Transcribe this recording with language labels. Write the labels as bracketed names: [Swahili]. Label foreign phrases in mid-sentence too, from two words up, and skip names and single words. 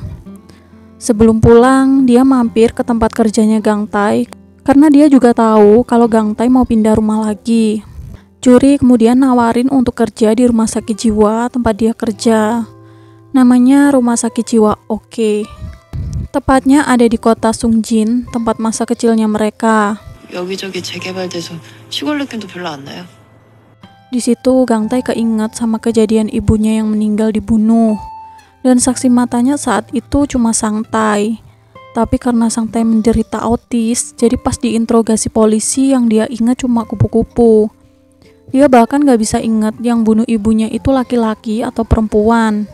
[Indonesian] Sebelum pulang, dia mampir ke tempat kerjanya Gang Tae karena dia juga tahu kalau Gang Tae mau pindah rumah lagi. Juri kemudian nawarin untuk kerja di rumah sakit jiwa tempat dia kerja. Namanya Rumah Sakit Jiwa Oke. Tepatnya ada di kota Sungjin, tempat masa kecilnya mereka. [Korean] 여기저기 재개발돼서 시골 느낌도 별로 안 나요. [Indonesian] Di situ Gang Tae keinget sama kejadian ibunya yang meninggal dibunuh. Dan saksi matanya saat itu cuma Sang Tae. Tapi karena Sang Tae menderita autis, jadi pas diinterogasi polisi yang dia ingat cuma kupu-kupu. Dia bahkan gak bisa ingat yang bunuh ibunya itu laki-laki atau perempuan.